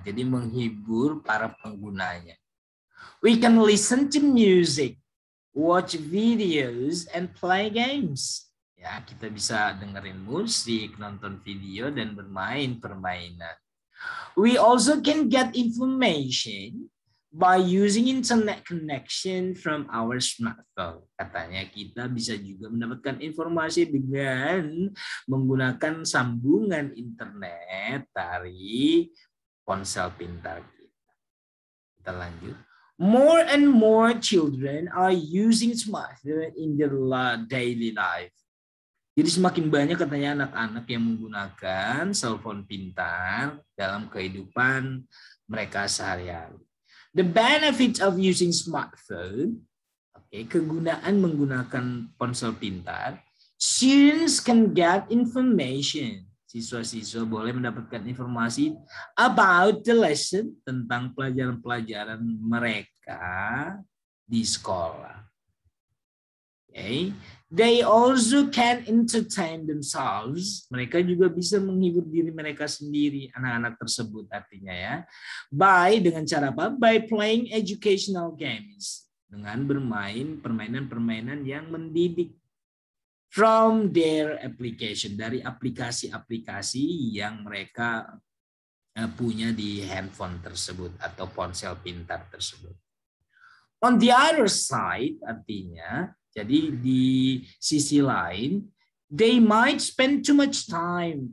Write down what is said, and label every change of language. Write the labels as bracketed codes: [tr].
[id] Jadi menghibur para penggunanya. [en] We can listen to music, watch videos, and play games. [id] Ya, kita bisa dengerin musik, nonton video, dan bermain permainan. [en] We also can get information by using internet connection from our smartphone. [id] Katanya kita bisa juga mendapatkan informasi dengan menggunakan sambungan internet dari ponsel pintar kita. Kita lanjut. [en] More and more children are using smartphone in their daily life. [id] Jadi semakin banyak katanya anak-anak yang menggunakan cellphone pintar dalam kehidupan mereka sehari-hari. [en] The benefits of using smartphone, [id] kegunaan menggunakan ponsel pintar, [en] students can get information. [id] Siswa-siswa boleh mendapatkan informasi [en] about the lesson, [id] tentang pelajaran-pelajaran mereka di sekolah. [en] They also can entertain themselves. [id] Mereka juga bisa menghibur diri mereka sendiri, anak-anak tersebut artinya ya. Dengan cara apa? [en] By playing educational games. [id] Dengan bermain permainan-permainan yang mendidik. [en] From their application. [id] Dari aplikasi-aplikasi yang mereka punya di handphone tersebut atau ponsel pintar tersebut. [en] On the other side, [id] artinya, jadi di sisi lain, [en] they might spend too much time.